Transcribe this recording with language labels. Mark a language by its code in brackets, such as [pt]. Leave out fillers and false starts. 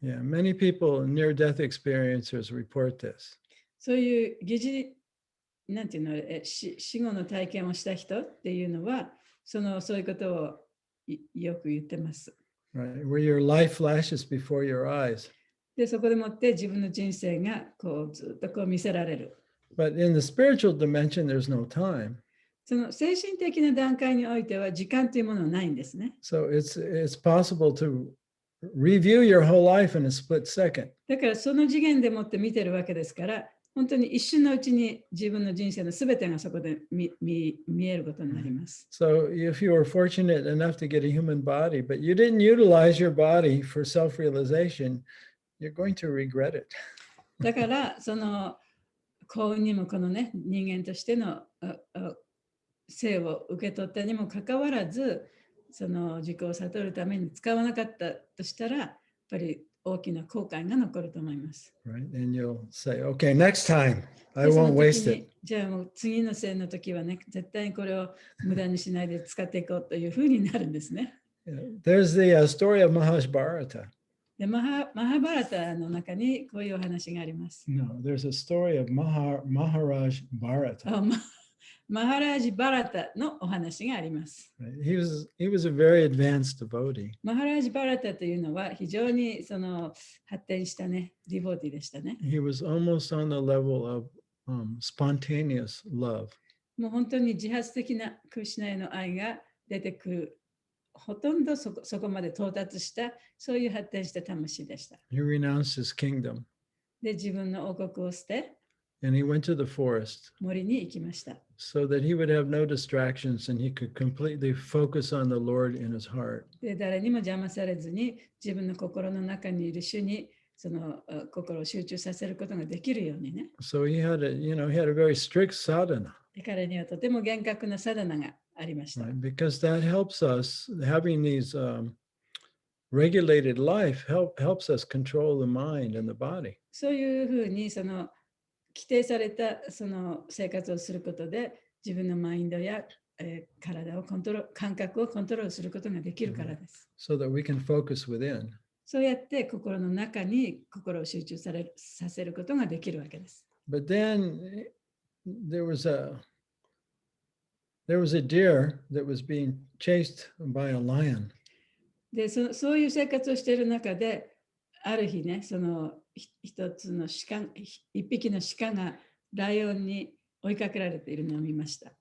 [en] Yeah, many people, near-death experiencers, report this. [ja] そういうなんていうの、死後の体験をした人っていうのはそういうことをよく言ってます。 [en] Right, where your life flashes before your eyes. [ja] でそこでもって自分の人生がずっと見せられる。 [en] But in the spiritual dimension, there's no time. [ja] その精神的な段階においては時間というものはないんですね。 [en] So it's possible to review your whole life in a split second. [ja] だからその次元でもって見てるわけですから、本当に一瞬のうちに自分の人生のすべてがそこで見えることになります。 [en] So if you were fortunate enough to get a human body, but you didn't utilize your body for self-realization, you're going to regret it. [ja] だから幸運にもこのね、人間としての生を受け取ったにもかかわらず、自己を悟るために使わなかったとしたら、やっぱり大きな後悔が残ると思います。 [en] Right? And you'll say, okay, next time, I won't waste it. [ja] じゃあもう次の生の時はね、絶対にこれを無駄にしないで使っていこうというふうになるんですね。 [en] There's the story of Mahabharata. [ja] でマハバラタの中にこういうお話があります。 [en] No, there's a story of Maharaj Bharata. [ja] マハラージ・バラタのお話があります。 [en] He was a very advanced devotee. [ja] マハラージ・バラタというのは非常に発展したね、ディボーティでしたね。 [en] He was almost on the level of spontaneous love. [ja] もう本当に自発的なクリシュナへの愛が出てくる。ほとんどそこまで到達したそういう発展した魂でした。 [en] He renounced his kingdom. [ja] で、自分の王国を捨て、 [en] and he went to the forest [ja] 森に行きました。 [en] so that he would have no distractions and he could completely focus on the Lord in his heart. [ja] で、誰にも邪魔されずに自分の心の中にいる主に心を集中させることができるようにね。 [en] So he had a very strict sadhana. [ja] で、彼にはとても厳格なサダナがありました。 [en] Right? Because that helps us having these regulated life helps us control the mind and the body. [ja] そういうふうにその規定されたその生活をすることで自分のマインドや、体を感覚をコントロールすることができるからです。 [en] So that we can focus within. [ja] そうやって心の中に心を集中させることができるわけです。 [en] But then there was a deer that was being chased by a lion. [ja] でそういう生活をしている中で、ある日ね、その一匹の鹿がライオンに追いかけられているのを見ました。